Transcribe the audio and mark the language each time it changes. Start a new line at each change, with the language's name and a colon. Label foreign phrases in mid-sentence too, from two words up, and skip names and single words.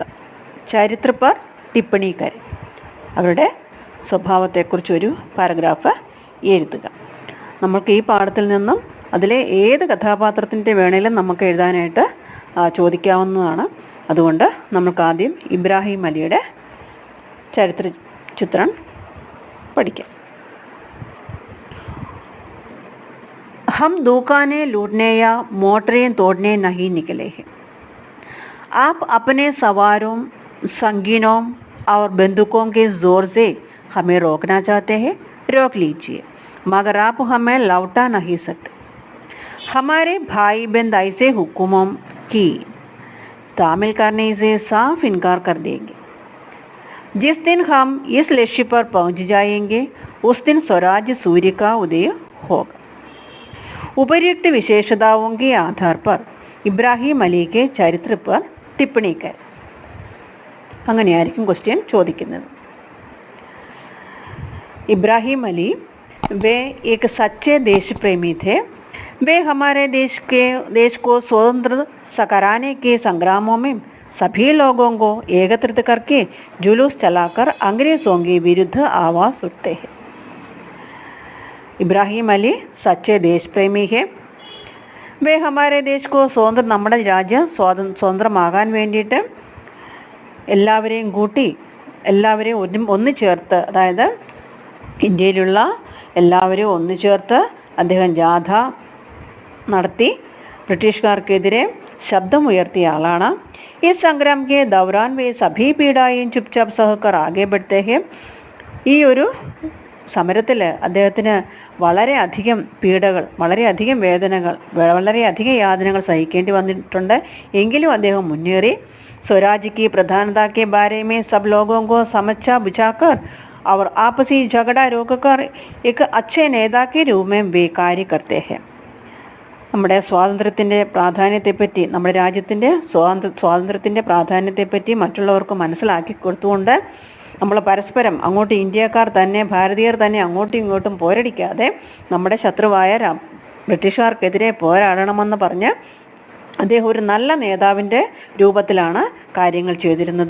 Hindi: चरित्र पर टिप्पणी करे,
Malayalam: അവരുടെ സ്വഭാവത്തെക്കുറിച്ചൊരു പാരഗ്രാഫ് എഴുതുക. നമുക്ക് ഈ പാഠത്തിൽ നിന്നും അതിലെ ഏത് കഥാപാത്രത്തിൻ്റെ വേണേലും നമുക്ക് എഴുതാനായിട്ട് ചോദിക്കാവുന്നതാണ്. അതുകൊണ്ട് നമുക്കാദ്യം ഇബ്രാഹിം അലിയുടെ ചരിത്ര ചിത്രം പഠിക്കാം.
Hindi: हम दुकानें लूटने या मोटरें तोड़ने नहीं निकले हैं. आप अपने सवारों, संगीनों और बंदूकों के ज़ोर से हमें रोकना चाहते हैं, रोक लीजिए, मगर आप हमें लौटा नहीं सकते. हमारे भाई बहन ऐसे हुक्मों की तामील करने से साफ इनकार कर देंगे. जिस दिन हम इस लक्ष्य पर पहुंच जाएंगे उस दिन स्वराज सूर्य का उदय होगा. उपर्युक्त विशेषताओं के आधार पर इब्राहिम अली के चरित्र पर टिप्पणी करे.
Malayalam: അങ്ങനെയായിരിക്കും ക്വസ്റ്റ്യൻ ചോദിക്കുന്നത്.
Hindi: इब्राहिम अली वे एक सच्चे देश प्रेमी थे। वे हमारे देश को स्वतंत्र कराने के संग्रामों में सभी लोगों को एकत्रित करके जुलूस चलाकर अंग्रेज़ों के विरुद्ध आवाज़ उठते हैं। ഇബ്രാഹിം അലി സच्चे देश प्रेमी है। वे हमारे देश को स्वतंत्र,
Malayalam: നമ്മുടെ രാജ്യം സ്വതന്ത്രമാകാൻ വേണ്ടിയിട്ട് എല്ലാവരെയും കൂട്ടി എല്ലാവരെയും ഒന്ന് ചേർത്ത്, അതായത് ഇന്ത്യയിലുള്ള എല്ലാവരെയും ഒന്ന് ചേർത്ത് അദ്ദേഹം ജാഥ നടത്തി ബ്രിട്ടീഷുകാർക്കെതിരെ ശബ്ദമുയർത്തിയ ആളാണ്.
Hindi: इस संग्राम के दौरान वे सभी पीड़ाएँ चुपचाप सहकर आगे बढ़ते हैं.
Malayalam: ഈ ഒരു സമരത്തിൽ അദ്ദേഹത്തിന് വളരെയധികം പീഡകൾ, വളരെയധികം വേദനകൾ, വളരെയധികം യാതനകൾ സഹിക്കേണ്ടി വന്നിട്ടുണ്ട്. എങ്കിലും അദ്ദേഹം മുന്നേറി.
Hindi: സ്വരാജ് की प्रधानता के बारे में सब लोगों को समझा बुझाकर और आपसी झगड़ा रोककर एक अच्छे नेता के रूप में वे कार्य करते हैं.
Malayalam: നമ്മുടെ സ്വാതന്ത്ര്യത്തിൻ്റെ പ്രാധാന്യത്തെപ്പറ്റി, നമ്മുടെ രാജ്യത്തിൻ്റെ സ്വാതന്ത്ര്യത്തിൻ്റെ പ്രാധാന്യത്തെപ്പറ്റി മറ്റുള്ളവർക്ക് മനസ്സിലാക്കി കൊടുത്തുകൊണ്ട് നമ്മൾ പരസ്പരം അങ്ങോട്ട് ഇന്ത്യക്കാർ തന്നെ, ഭാരതീയർ തന്നെ അങ്ങോട്ടും ഇങ്ങോട്ടും പോരടിക്കാതെ നമ്മുടെ ശത്രുവായ ബ്രിട്ടീഷുകാർക്കെതിരെ പോരാടണമെന്ന് പറഞ്ഞ് അദ്ദേഹം ഒരു നല്ല നേതാവിൻ്റെ രൂപത്തിലാണ് കാര്യങ്ങൾ ചെയ്തിരുന്നത്.